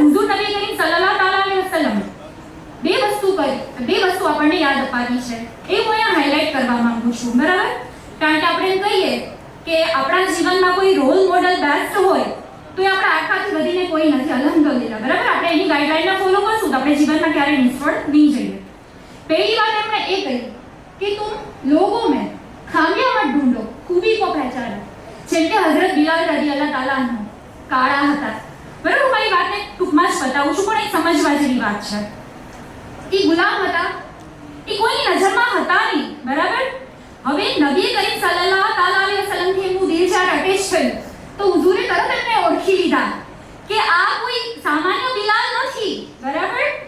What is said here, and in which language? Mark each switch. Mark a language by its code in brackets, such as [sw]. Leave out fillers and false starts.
[gu] હુઝુર નબી કરીમ સલ્લલ્લાહુ અલૈહિ વસલ્લમ બે વસ્તુ આપણને યાદ અપાવી છે, એ હું અહીંયા હાઇલાઇટ કરવા માંગુ છું બરાબર. કારણ કે આપણે એમ કહીએ કે આપણા જીવનમાં કોઈ રોલ મોડલ બેસ્ટ હોય તો એ આપણા આખાથી વધીને કોઈ નથી અલ્હમ્દુલિલ્લાહ બરાબર. આપણે એની ગાઈડલાઈનને ફોલો કરશું તો આપણે જીવનમાં ક્યારેય નિષ્ફળ નહીં જઈએ. [hi] पहली बात हमने ये कही कि तुम लोगों में खामियां मत ढूंढो, खूबी को पहचानो. [gu] જેમ કે હઝરત બિલાલ રદિયલ્લાહુ તાલા અન્હુ કાળા હતા બરાબર. હું મારી વાતને ટૂંકમાં જ બતાવું છું, પણ એ સમજવા જેવી વાત છે. એ ગુલામ હતા, એ કોઈની નજરમાં હતા નહીં બરાબર. હવે નબી કરીમ સલ્લલ્લાહુ અલૈહિ વસલ્લમ થી એમનું દિલ જ્યારે અટેચ થયું તો હુઝુરે તરત એમને ઓળખી લીધા કે આ કોઈ સામાન્ય બિલાલ નથી બરાબર.